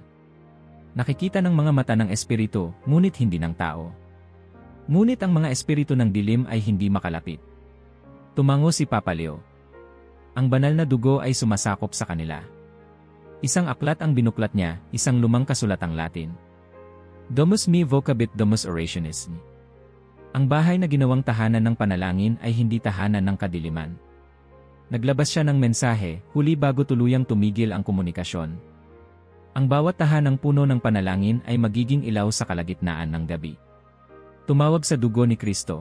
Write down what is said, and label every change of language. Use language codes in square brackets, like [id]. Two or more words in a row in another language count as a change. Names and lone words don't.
[tl] Nakikita ng mga mata ng espiritu, ngunit hindi ng tao. Ngunit ang mga espiritu ng dilim ay hindi makalapit. Tumango si Papa Leo. Ang banal na dugo ay sumasakop sa kanila. Isang aklat ang binuklat niya, isang lumang kasulatang Latin. [la] Domus me vocabit domus orationis. [tl] Ang bahay na ginawang tahanan ng panalangin ay hindi tahanan ng kadiliman. Naglabas siya ng mensahe, huli bago tuluyang tumigil ang komunikasyon. Ang bawat tahanang puno ng panalangin ay magiging ilaw sa kalagitnaan ng gabi. Tumawag sa dugo ni Kristo.